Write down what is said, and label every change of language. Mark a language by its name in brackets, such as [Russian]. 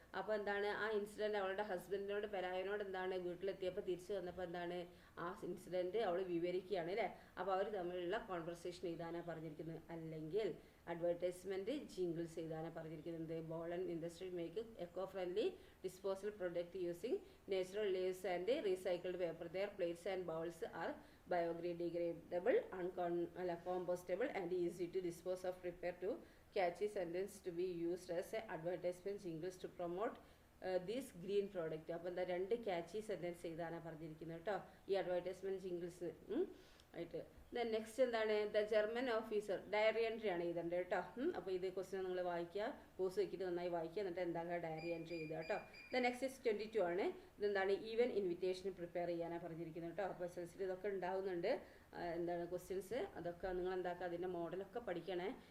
[Malayalam] അപ്പോൾ എന്താണ് ആ ഇൻസിഡൻറ്റ് അവളുടെ ഹസ്ബൻഡിനോട് പെരായനോട് എന്താണ് വീട്ടിലെത്തിയപ്പോൾ തിരിച്ചു വന്നപ്പോൾ എന്താണ് ആ ഇൻസിഡൻറ്റ് അവൾ വിവരിക്കുകയാണ് അല്ലേ. അപ്പോൾ അവർ തമ്മിലുള്ള കോൺവെർസേഷൻ എഴുതാനാണ് പറഞ്ഞിരിക്കുന്നത്. അല്ലെങ്കിൽ അഡ്വർടൈസ്മെൻറ്റ് ജിംഗിൾസ് എഴുതാനാണ് പറഞ്ഞിരിക്കുന്നത്. [English] ബോളൻ industry make eco friendly disposal product using natural leaves and recycled paper. Their plates and bowls are biodegradable, compostable and easy to dispose of. Prepare to catchy sentence to be used as advertisement jingles to promote this green product. [Malayalam] അപ്പോൾ എന്താ 2 catchy sentence എഴുതാനാണ് പറഞ്ഞിരിക്കുന്നത് കേട്ടോ ഈ advertisement jingles. ആയിട്ട്. [English] then next [Malayalam] എന്താണ്, the German officer diary entry ആണ് എഴുതേണ്ടത് കേട്ടോ. അപ്പോൾ ഇത് ക്വസ്റ്റ്യൻ നിങ്ങൾ വായിക്കുക, പോസ് വെക്കിയിട്ട് നന്നായി വായിക്കുക, എന്നിട്ട് എന്താക്കുക ഡയറി എൻട്രി എഴുതുക കേട്ടോ. [English] then next [Malayalam] 22 ആണ്. ഇതെന്താണ്, ഈവൻ ഇൻവിറ്റേഷൻ പ്രിപ്പയർ ചെയ്യാനാണ് പറഞ്ഞിരിക്കുന്നത് കേട്ടോ. അപ്പോൾ എസ്എൽസിയിൽ ഇതൊക്കെ ഉണ്ടാവുന്നുണ്ട്, എന്താണ് ക്വസ്റ്റ്യൻസ്, അതൊക്കെ നിങ്ങൾ എന്താക്കുക അതിൻ്റെ മോഡലൊക്കെ പഠിക്കണേ.